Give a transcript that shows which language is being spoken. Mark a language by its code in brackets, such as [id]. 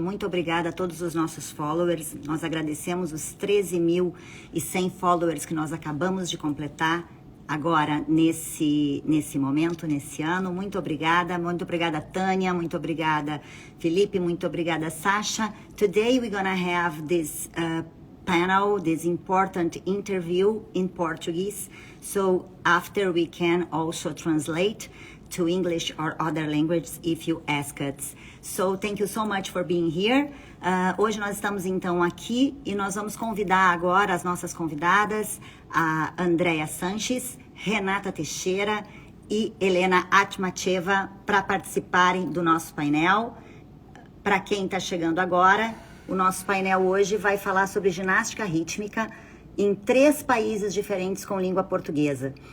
[pt] Muito obrigada a todos os nossos followers. Nós agradecemos os 13.100 followers que nós acabamos de completar agora nesse momento, nesse ano. Muito obrigada Tânia, muito obrigada Felipe, muito obrigada Sasha. [en] Today we're gonna have this panel, this important interview in Portuguese. So after we can also translate to English or other languages if you ask us. So thank you so much for being here. [pt] Hoje nós estamos então aqui e nós vamos convidar agora as nossas convidadas, a Andrea Sanches, Renata Teixeira e Helena Atmacheva, para participarem do nosso painel. Para quem está chegando agora, o nosso painel hoje vai falar sobre ginástica rítmica em 3 países diferentes com língua portuguesa.